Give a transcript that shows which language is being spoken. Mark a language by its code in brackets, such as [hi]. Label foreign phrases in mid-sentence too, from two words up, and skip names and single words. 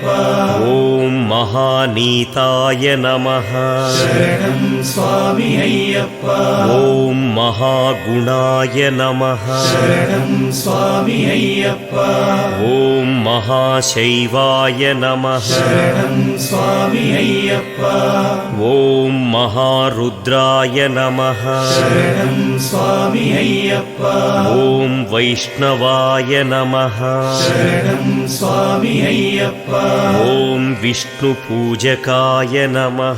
[sa] ಓಂ ಮಹಾನೀತಾಯ ನಮಃ. ಶರಣಂ ಸ್ವಾಮಿ ಅಯ್ಯಪ್ಪ. ಓಂ ಮಹಾಗುಣಾಯ ನಮಃ. ಶರಣಂ ಸ್ವಾಮಿ ಅಯ್ಯಪ್ಪ. ಓಂ ಮಹಾಶೈವಾಯ ನಮಃ. ಶರಣಂ ಸ್ವಾಮಿ అయ్యప్ప ఓం మహారుద్రాయ నమః శరణం స్వామి అయ్యప్ప ఓం వైష్ణవాయ నమః శరణం స్వామి అయ్యప్ప ఓం విష్ణు పూజకాయ నమః